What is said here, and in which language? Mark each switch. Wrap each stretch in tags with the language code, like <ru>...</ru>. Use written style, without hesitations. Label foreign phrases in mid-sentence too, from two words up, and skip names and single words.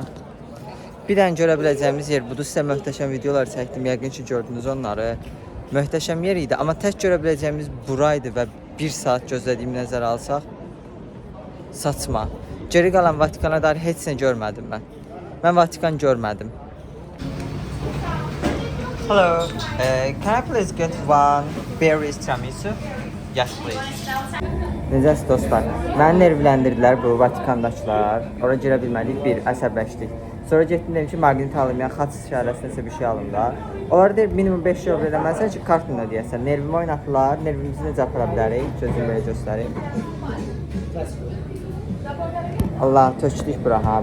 <az>Bir dənə görə biləcəyimiz yer budur. Sizə möhtəşəm videolar çəkdim. Yəqin ki, gördünüz onları. Möhtəşəm yer idi, amma tək görə biləcəyimiz buraydı və 1 saat gözlədiyimi nəzərə alsaq saçma. Geri qalan Vatikana dair heç nə görmədim mən. Mən Vatikan görmədim.</az> <en>Hello, can I please get one berries tiramisu? Yes, please.</en> <az>Necəsiz dostlar? Məni nervləndirdilər bu Vatikandakılar. Ora girə bilmədik, bir əsəbləşdik. Sonra getdim dedim ki, maqnit alım, yəni xaç işarəsində bir şey alım da. Onlar deyir minimum 5 euro eləməsən ki, kartla ödəyəsən. Nervimi oynatdılar, nervimizi necə apara bilərik? Gözüm belə göstərim. Allah, tökdük bura ha.</az>